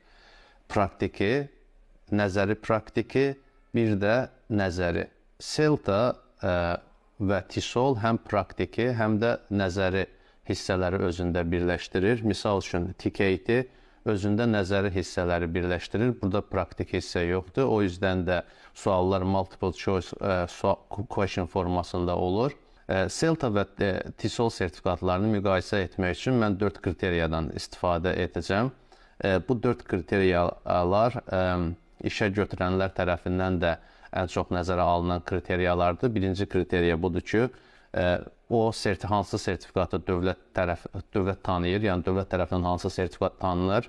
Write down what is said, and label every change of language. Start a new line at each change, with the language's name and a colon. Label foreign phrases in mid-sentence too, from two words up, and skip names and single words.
Azerbaijani: Praktiki, nəzəri praktiki, bir də nəzəri. CELTA və TESOL həm praktiki, həm də nəzəri hissələri özündə birləşdirir. Misal üçün, TKT özündə nəzəri hissələri birləşdirir. Burada praktik hissə yoxdur. O yüzden də suallar
English: multiple choice question
Azerbaijani: formasında olur. CELTA və TESOL sertifikatlarını müqayisə etmək üçün mən 4 kriteriyadan istifadə edəcəm. Bu 4 kriteriyalar işə götürənlər tərəfindən də ən çox nəzərə alınan kriteriyalardır. Birinci kriteriya budur ki, o hansı sertifikatı dövlət tanıyır, yəni dövlət tərəfindən hansı sertifikat tanınır.